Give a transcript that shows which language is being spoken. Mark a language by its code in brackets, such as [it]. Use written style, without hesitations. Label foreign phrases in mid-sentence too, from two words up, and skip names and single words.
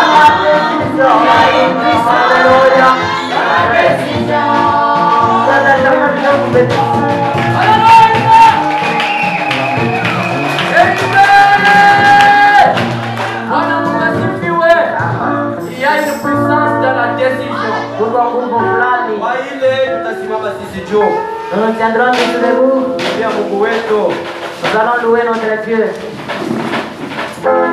[fr] Il y a une puissance dans la décision. Il y a une puissance dans la décision. [sw] Kwa ile tutasimama sisi juu. [fr] Nous tiendrons debout. [sw] Pia Mungu wetu. [fr] Nous allons louer notre Dieu.